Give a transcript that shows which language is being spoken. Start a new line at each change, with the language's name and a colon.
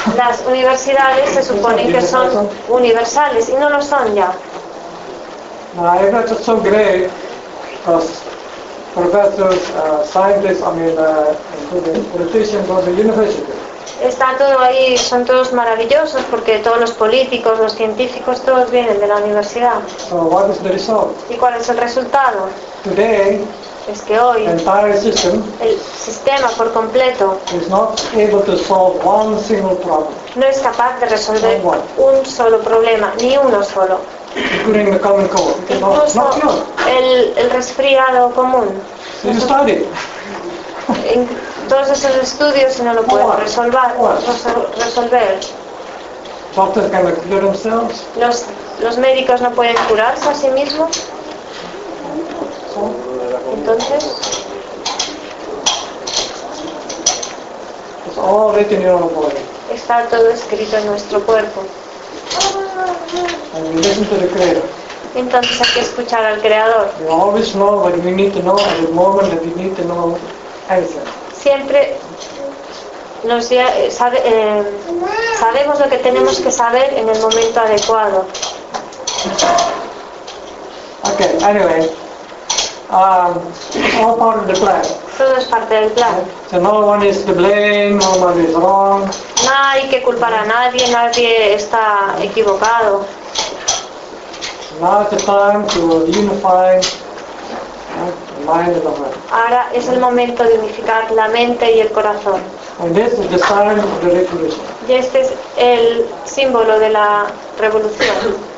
Spanish: Las universidades se suponen que son universales y no lo son ya.
English: That's so great because professors, scientists, including politicians from the university.
Spanish: Está todo ahí, son todos maravillosos porque todos los políticos, los científicos, todos vienen de la universidad.
English: So what is the result?
Spanish: ¿Y cuál es el resultado?
English: Today,
Spanish: es que hoy
English: entire system
Spanish: el sistema por completo
English: is not able to solve one single problem.
Spanish: No es capaz de resolver un solo problema, ni uno solo.
English: Including the common cold.
Spanish: Incluso no, el resfriado común.
English: You study.
Spanish: Todos esos estudios y no lo pueden resolver.
English: Doctors cannot cure themselves.
Spanish: Los médicos no pueden curarse a sí mismos. Entonces.
English: It's all written in our body.
Spanish: Está todo escrito en nuestro cuerpo.
English: And you listen to the Creator.
Spanish: Entonces hay que escuchar al Creador.
English: You always know what you need to know at the moment that you need to know anything.
Spanish: Siempre nos sabemos lo que tenemos que saber en el momento adecuado.
English: Okay, anyway. All part of the plan.
Spanish: Todo es parte del plan.
English: So no one is to blame, no one is wrong.
Spanish: No hay que culpar a nadie, nadie está equivocado.
English: Now is the time to unify.
Spanish: Ahora es el momento de unificar la mente y el corazón.
English: And this is the sign of the revolution.
Spanish: Y este es el símbolo de la revolución.